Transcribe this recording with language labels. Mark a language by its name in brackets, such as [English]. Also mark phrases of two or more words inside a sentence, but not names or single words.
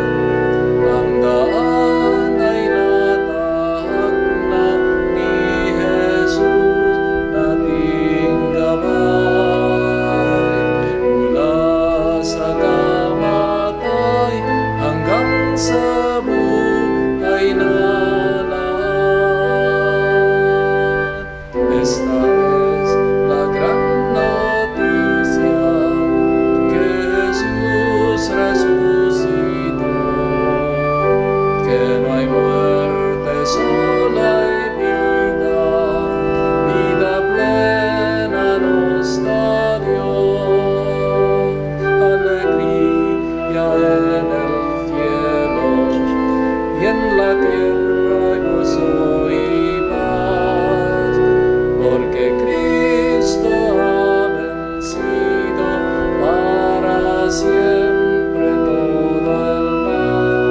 [Filipino] Ang daan ay natahak na ni Jesus nating gabay. Mula sa kamatay hanggang sa buhay na lahat. [Spanish] Esta es la gran noticia que Jesús resucitó, que no hay muerte, solo hay vida, vida plena nos da Dios, alegría en el cielo y en la tierra gozo y paz, porque Cristo ha vencido para siempre todo el mal.